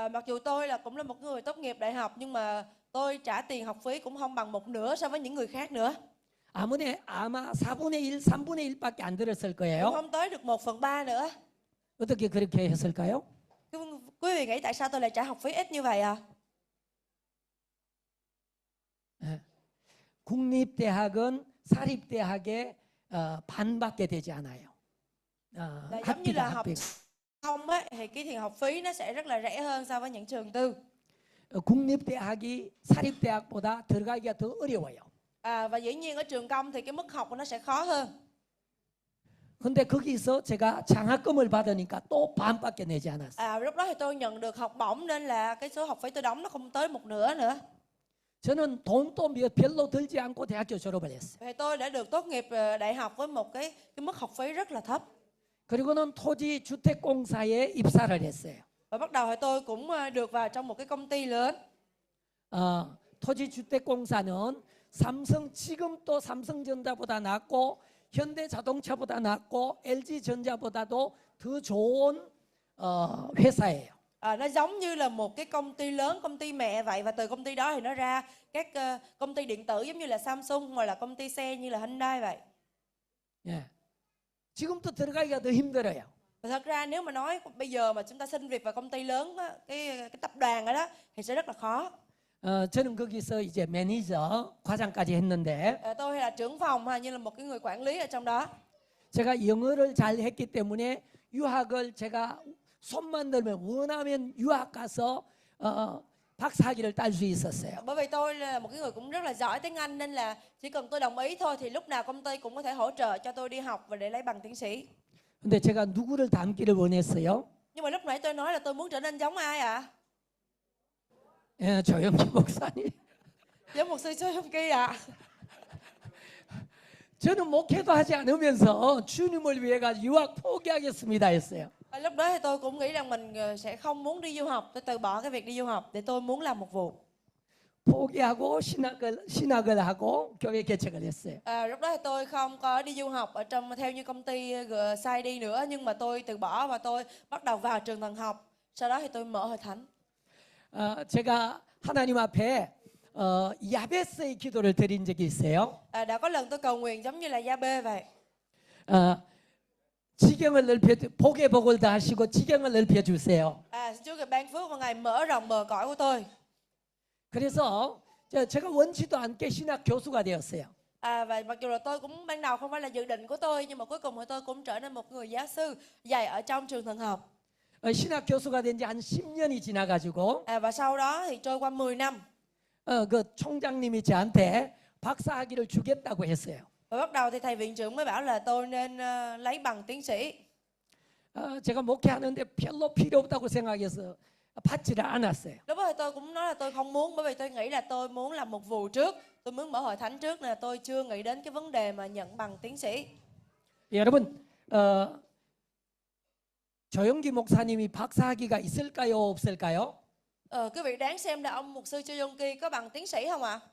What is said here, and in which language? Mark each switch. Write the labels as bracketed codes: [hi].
[vi] Mặc dù tôi cũng là một người tốt nghiệp đại học nhưng mà tôi trả tiền học phí cũng không bằng một nửa so với những người khác nữa. [ko] 아마 4분의 1, 3분의 1밖에 안 들었을 [vi] Cũng [ko] 거예요. [vi] không tới được 1/3 nữa. [ko] 어떻게 그렇게 했을까요? [vi] Quý vị nghĩ tại sao tôi lại trả học phí ít như vậy à? [ko] 국립대학은 사립대학의 반밖에 되지 않아요. [vi] Là giống như là học không á, thì cái tiền học phí nó sẽ rất là rẻ hơn so với những trường tư. [ko] 국립대학이 사립대학보다 들어가기가 더 어려워요. [vi] Và dĩ nhiên ở trường công thì cái mức học của nó sẽ khó hơn. [ko] 근데 거기서 제가 장학금을 받으니까 또 반밖에 내지 않았어요. [vi] Lúc đó thì tôi nhận được học bổng nên là cái số học phí tôi đóng nó không tới một nửa nữa. [ko] 저는 돈도 별로 들지 않고 대학교 졸업을 했어요. [vi] Thì tôi đã được tốt nghiệp đại học với một cái mức học phí rất là thấp. [ko] 그리고는 토지주택공사에 입사를 했어요. [vi] Và bắt đầu thì tôi cũng được vào trong một cái công ty lớn. [ko] 토지주택공사는 지금 또 삼성전자보다 낫고 현대자동차보다 낫고 LG전자보다도 더 좋은 회사예요. [vi] Nó giống như là một cái công ty lớn, công ty mẹ vậy, và từ công ty đó thì nó ra các công ty điện tử giống như là Samsung hoặc là công ty xe như là Hyundai vậy. [ko] 예. 지금도 들어가기가 더 힘들어요. [vi] Và thật ra nếu mà nói bây giờ mà chúng ta xin việc vào công ty lớn á, cái tập đoàn đó thì sẽ rất là khó. [ko] 저는 거기서 이제 매니저, 과장까지 했는데 [vi] tôi là trưởng phòng như là một cái người quản lý ở trong đó. [ko] 제가 영어를 잘 했기 때문에 유학을 제가 손만 들면 원하면 유학 가서 박사학위를 딸 수 있었어요. [vi] Bởi vì tôi là một cái người cũng rất là giỏi tiếng Anh nên là chỉ cần tôi đồng ý thôi thì lúc nào công ty cũng có thể hỗ trợ cho tôi đi học và để lấy bằng tiến sĩ. [ko] 근데 제가 누구를 닮기를 원했어요? [vi] Nhưng mà lúc nãy tôi nói là tôi muốn trở nên giống ai ạ? [ko] 예, 조영기 목사님. [vi] Giống mục sư Châu Trung Kỳ ạ. [ko] 저는 목회도 하지 않으면서 주님을 위해 가 유학 포기하겠습니다 했어요. [vi] Lúc đó thì tôi cũng nghĩ rằng mình sẽ không muốn đi du học, tôi từ bỏ cái việc đi du học để tôi muốn làm một vụ. [ko] 포기하고 신학을 하고 교회 개척을 했어요. [vi] Lúc đó thì tôi không có đi du học ở trong theo như công ty GSID nữa, nhưng mà tôi từ bỏ và tôi bắt đầu vào trường thần học. Sau đó thì tôi mở hội thánh. [ko] 제가 하나님 앞에 야베스의 기도를 드린 적이 있어요. [vi] Đã có lần tôi cầu nguyện giống như là Gia-bê vậy. [ko] 지경을 복의 복을 다하시고 지경을 넓혀 주세요. [vi] Xin Chúa Ngài ban phước và Ngài mở rộng bờ cõi của tôi. [ko] 그래서 제가 원치도 않게 신학 교수가 되었어요. [vi] Và mặc dù là tôi cũng ban đầu không phải là dự định của tôi, nhưng mà cuối cùng thì tôi cũng trở nên một người giáo sư dạy ở trong trường thần học. [ko] 신학 교수가 된 지 한 10년이 지나가지고 [vi] Và sau đó thì trôi qua 10 năm. [ko] 그 총장님이 저한테 박사학위를 주겠다고 했어요. [vi] Và bắt đầu thì thầy viện trưởng mới bảo là tôi nên lấy bằng tiến sĩ. [ko] 제가 목회하는데 별로 필요 없다고 생각해서 받지를 않았어요. [vi] Lúc đó thì tôi cũng nói là tôi không muốn, bởi vì tôi nghĩ là tôi muốn làm một vụ trước, tôi muốn mở hội thánh trước, nên là tôi chưa nghĩ đến cái vấn đề mà nhận bằng tiến sĩ. [ko] 여러분, 조영기 목사님이 박사학위가 있을까요, 없을까요? [vi] Quý vị đoán xem là ông mục sư Châu Trung Kỳ có bằng tiến sĩ không ạ?